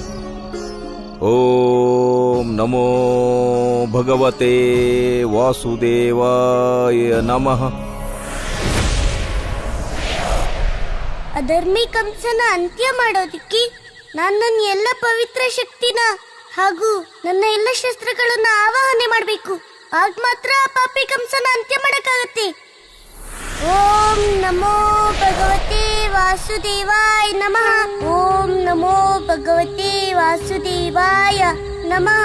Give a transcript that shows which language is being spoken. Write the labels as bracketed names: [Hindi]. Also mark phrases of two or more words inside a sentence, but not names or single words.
[Sanskrit] ಓಂ ನಮೋ ಭಗವತೆ ವಾಸುದೇವಾಯ ನಮಃ. [Kannada] ಅಧರ್ಮಿ ಕಂಸನ ಅಂತ್ಯ ಮಾಡೋದಿಕ್ಕೆ ನಾನು ನನ್ನ ಎಲ್ಲ ಪವಿತ್ರ ಶಕ್ತಿನ ಹಾಗೂ ನನ್ನ ಎಲ್ಲ ಶಸ್ತ್ರಗಳನ್ನ ಆವಾಹನೆ ಮಾಡಬೇಕು. ಆಗ ಮಾತ್ರ ಆ ಪಾಪಿ ಕಂಸನ ಅಂತ್ಯ ಮಾಡಕ್ಕಾಗತ್ತೆ. [Sanskrit] ಓಂ ನಮೋ ಭಗವತೆ ವಾಸುದೇವಾಯ ನಮಃ. ಓಂ ನಮೋ ಭಗವತೆ ವಾಸುದೇವಾಯ ನಮಃ.